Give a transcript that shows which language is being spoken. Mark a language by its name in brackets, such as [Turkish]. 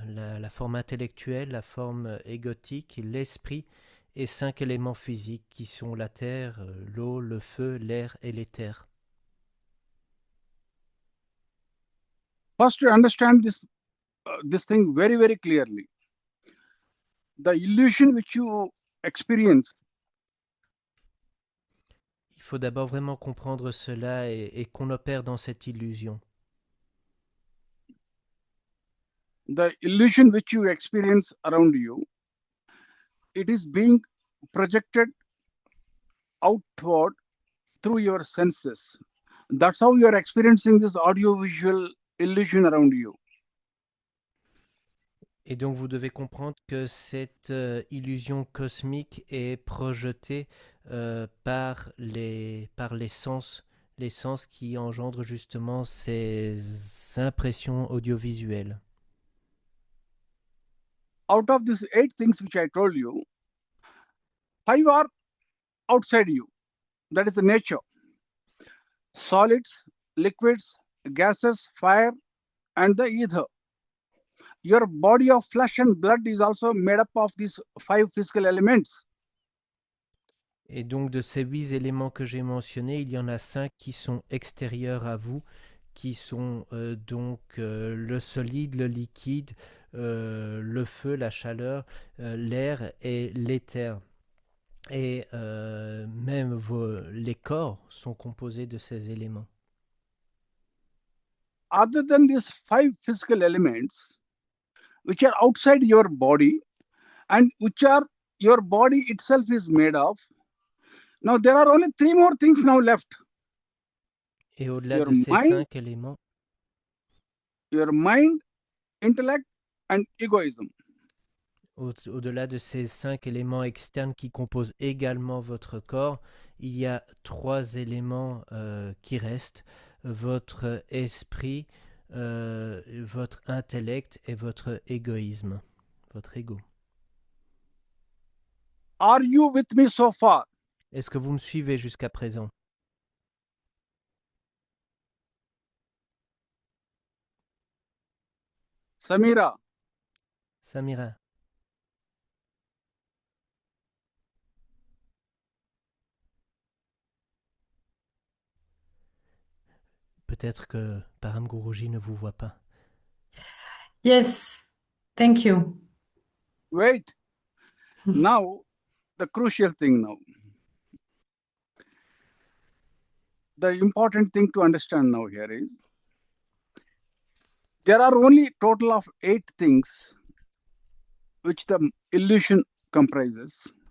[French] La forme intellectuelle, la forme égotique, l'esprit et 5 éléments physiques qui sont la terre, l'eau, le feu, l'air et l'éther. [English] First, to understand this thing very, very clearly. The illusion which you experience. [French] Il faut d'abord vraiment comprendre cela et qu'on opère dans cette illusion. [English] The illusion which you experience around you, it is being projected outward through your senses. That's how you are experiencing this audio-visual illusion around you. [French] Et donc vous devez comprendre que cette illusion cosmique est projetée par les sens qui engendrent justement ces impressions audiovisuelles. [English] Out of these 8 things which I told you, 5 are outside you. That is the nature. Solids, liquids, gases, fire, and the ether. Your body of flesh and blood is also made up of these 5 physical elements. [French] Et donc de ces 8 éléments que j'ai mentionnés, il y en a 5 qui sont extérieurs à vous, qui sont donc le solide, le liquide, le feu, la chaleur, l'air et l'éther. Et même les corps sont composés de ces éléments. [English] Other than these 5 physical elements, which are outside your body and which are your body itself is made of, now there are only 3 more things now left. [French] Et au-delà de ces 5 éléments, [English] your mind, intellect, and egoism. [French] Au-delà de ces 5 éléments externes qui composent également votre corps, il y a 3 éléments qui restent: votre esprit, votre intellect et votre égoïsme, votre ego. [English] Are you with me so far? [French] Est-ce que vous me suivez jusqu'à présent? Samira. Samira. Peut-être que Param Guruji ne vous voit pas. [English] Yes, thank you. Wait. Now, the crucial thing now. The important thing to understand now here is, there are only total of 8 things which the illusion comprises.